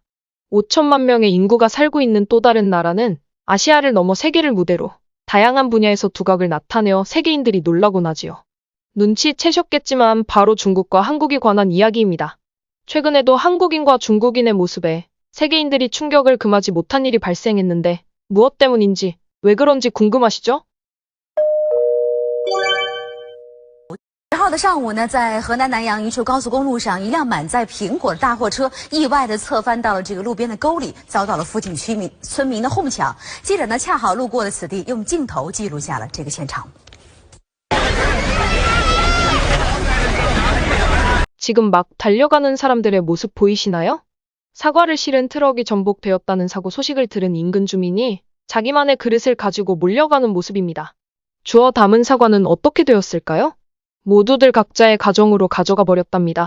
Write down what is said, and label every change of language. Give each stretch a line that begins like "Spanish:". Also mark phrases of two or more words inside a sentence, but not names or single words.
Korean: 5천만 명의 인구가 살고 있는 또 다른 나라는 아시아를 넘어 세계를 무대로 다양한 분야에서 두각을 나타내어 세계인들이 놀라곤 하지요. 눈치채셨겠지만 바로 중국과 한국에 관한 이야기입니다. 최근에도 한국인과 중국인의 모습에 세계인들이 충격을 금하지 못한 일이 발생했는데 무엇 때문인지 왜 그런지 궁금하시죠?
Chinese: 10号的上午呢，在河南南阳宜州高速公路上，一辆满载苹果的大货车意外的侧翻到了这个路边的沟里，遭到了附近村民的哄抢。记者呢恰好路过了此地，用镜头记录下了这个现场。
Korean: 지금 막 달려가는 사람들의 모습 보이시나요? 사과를 실은 트럭이 전복되었다는 사고 소식을 들은 인근 주민이 자기만의 그릇을 가지고 몰려가는 모습입니다. 주워 담은 사과는 어떻게 되었을까요? 모두들 각자의 가정으로 가져가 버렸답니다.